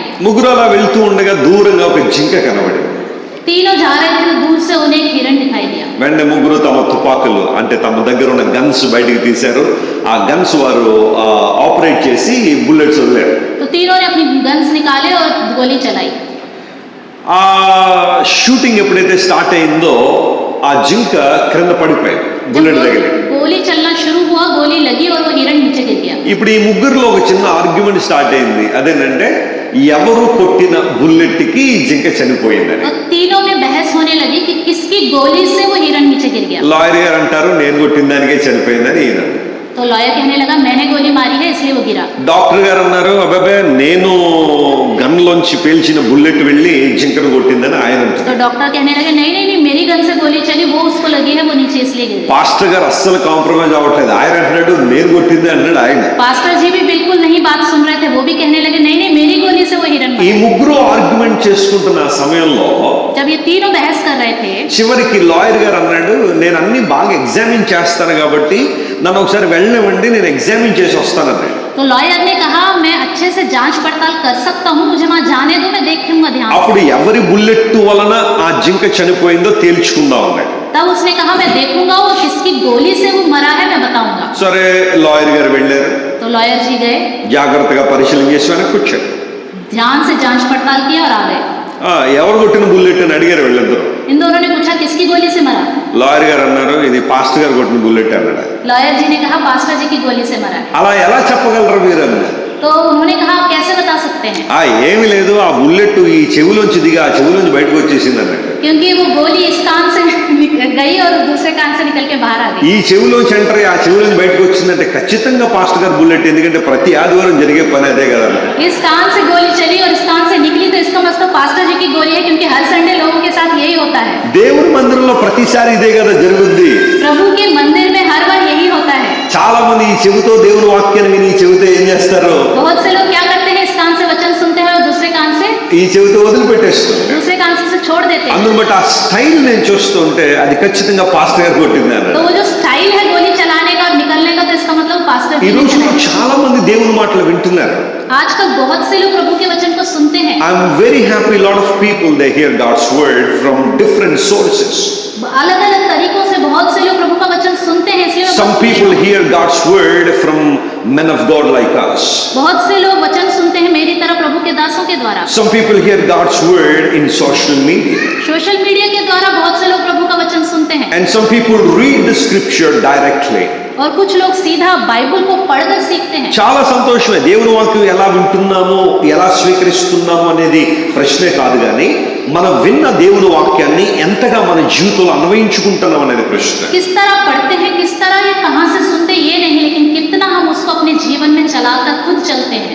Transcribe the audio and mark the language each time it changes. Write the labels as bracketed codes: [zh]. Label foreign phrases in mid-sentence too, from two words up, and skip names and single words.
[te] ముగ్గురు అలా వెళ్తూ ఉండగా దూరంగా ఒక జింక కనబడింది. [hi] तीनों जा रहे थे तो दूर से उन्हें एक हिरण दिखाई दिया। [te] వెంటనే ముగ్గురు తమ తుపాకులు అంటే తమ దగ్గర ఉన్న గన్స్ బయటికి తీశారు. ఆ గన్స్ వారు ఆపరేట్ చేసి బుల్లెట్స్ వదిలారు. [hi] तो तीनों ने अपनी गन्स निकाले और गोली चलाई। [te] ఆ షూటింగ్ ఎప్పుడైతే స్టార్ట్ అయిందో ఆ జింక క్రింద పడిపోయింది, బుల్లెట్ తగిలి. [hi] गोली चलना शुरू हुआ, गोली लगी और वो हिरण नीचे गिर गया। [te] ఇప్పుడు ఈ ముగ్గురులో ఒక చిన్న [en] argument start [te] అయింది. అదేంటంటే ఎవరు కొట్టిన బుల్లెట్ కి ఈ జింక చనిపోయిందని. [hi] तो तीनों में बहस होने लगी कि किसकी गोली से वो हिरण नीचे गिर गया। [te] లాయర్ గారు అంటారు నేను కొట్టిన దానికే చనిపోయిందని ఈయన. [hi] तो लॉयर कहने लगा मैंने गोली मारी है इसलिए वो गिरा। [te] డాక్టర్ గారు అన్నారు అబ్బాబే నేను గన్లోంచి పేల్చిన బుల్లెట్ వెళ్ళి జింకను కొట్టిందని ఆయన అంటారు. [hi] तो डॉक्टर कहने लगे नहीं नहीं नहीं, मेरी गन से गोली चली, वो उसको लगी है, वो नीचे इसलिए गिर गया। [te] పాస్టర్ గారు అస్సలు కాంప్రమైజ్ అవ్వట్లేదు. ఆయన అంటున్నాడు నేను కొట్టింది అంటాడు ఆయన. [hi] पास्टर जी भी बिल्कुल नहीं बात सुन रहे थे, वो भी कहने लगे नहीं नहीं, मेरी गोली से वो हिरण [te] ఈ [hi] मारा। [te] ముగ్గురు ఆర్గ్యుమెంట్ చేసుకుంటున్న సమయంలో [hi] जब ये तीनों बहस कर रहे थे [te] చివరికి లాయర్ గారు అన్నాడు నేను అన్ని బాగా ఎగ్జామిన్ చేస్తాను కాబట్టి నన్ను ఒకసారి వెళ్ళనివ్వండి, నేను ఎగ్జామిన్ చేసి వస్తానన్నాడు. [hi] तो लॉयर ने कहा मैं अच्छे से जांच पड़ताल कर सकता हूँ, मुझे वहां जाने दो, मैं देखूंगा ध्यान से। [te] అప్పుడు ఎవరి బుల్లెట్ వలన ఆ జింక చనిపోయిందో తేల్చుకుందాం అన్నాడు. [hi] तब उसने कहा मैं देखूंगा वो किसकी गोली से वो मरा है, मैं बताऊंगा। [te] సరే లాయర్ గారు వెళ్ళారు. [hi] तो लॉयर जी गए, [te] జాగ్రత్తగా పరిశీలన చేసి వెనక్కి వచ్చారు. [hi] ध्यान से जांच पड़ताल किया और आ गए। [te] ఎవరు కొట్టిన బుల్లెట్ అని అడిగారు వీళ్ళిద్దరు. [hi] इन दोनों ने पूछा किसकी गोली से मरा। [te] లాయర్ గారు అన్నారు ఇది పాస్టర్ గారు కొట్టిన బుల్లెట్ అన్నాడు. [hi] लॉयर जी ने कहा पास्टर जी की गोली से मरा है। [te] అలా ఎలా చెప్పగలరు మీరు అన్నారు. [hi] तो उन्होंने कहा आप कैसे बता सकते हैं, [te] ఏమి లేదు ఆ బుల్లెట్ ఈ చెవిలోంచి దిగి ఆ చెవిలోంచి బయటకు వచ్చేసింది అన్నాడు. [hi] क्योंकि वो गोली इस कान से गई और दूसरे कान से निकल के बाहर आ गई। [te] ఈ చెవిలోంచి ఎంటర్ ఆ చెవిలోంచి బయటకు వచ్చిందంటే ఖచ్చితంగా పాస్టర్ గారు బుల్లెట్, ఎందుకంటే ప్రతి ఆదివారం జరిగే పని అదే కదా. [hi] इस कान से गोली चली और इस कान से निकली, तो इसका मतलब पास्टर जी की गोली है, क्योंकि हर संडे लोगों के साथ यही होता है। [te] దేవుని మందిరంలో ప్రతిసారి ఇదే కదా జరుగుద్ది. [hi] प्रभु के मंदिर में हर बार यही होता है। [te] చాలా మంది ఈ చెవితో దేవుని వాక్యాన్ని విని ఈ చెవితో ఏం చేస్తారు, [hi] बहुत से लोग क्या करते हैं, इस कान से वचन सुनते हैं और दूसरे कान से [te] ఈ చెవితో వదిలిపెట్టేస్తారు. [hi] दूसरे कान से उसे छोड़ देते हैं। [te] అందును బట్టి ఆ స్టైల్ నేను చూస్తుంటే అది ఖచ్చితంగా పాస్టర్ గారు కొట్టింది [hi] तो [te] అన్నాడు. [hi] वो जो स्टाइल है गोली चलाने का और निकलने का, तो इसका उसका मतलब पास्टर [te] ఈ [hi] जी ने [te] రోజుల్లో [hi] चलाया। [te] చాలా మంది దేవుని మాటలు వింటున్నారు. [hi] आजकल बहुत से लोग प्रभु के वचन को सुनते हैं। [en] I am very happy lot of people they hear God's word from different sources. [hi] अलग अलग तरीकों से बहुत से लोग प्रभु का वचन सुनते हैं, इसलिए मैं [en] Some [hi] बहुत खुश [en] people [hi] हूं। [en] hear God's word from men of God like us. [hi] बहुत से लोग वचन सुनते हैं मेरी तरह प्रभु के दासों के द्वारा। [en] Some people hear God's word in social media. [hi] सोशल मीडिया के द्वारा बहुत से लोग प्रभु का वचन सुनते हैं। [en] And some people read the scripture directly. [hi] और कुछ लोग सीधा बाइबल को पढ़कर सीखते हैं। [te] చాలా సంతోషమే. దేవుని వాక్యం ఎలా వింటున్నామో ఎలా స్వీకరిస్తున్నామో అనేది ప్రశ్నే కాదు, కానీ మనం విన్న దేవుని వాక్యాన్ని ఎంతగా మన జీవితంలో అన్వయించుకుంటున్నాం అనేది ప్రశ్న. [hi] किस तरह पढ़ते हैं, किस तरह ये कहां से सुनते ये नहीं, लेकिन कितना हम उसको अपने जीवन में चलाकर खुद चलते हैं।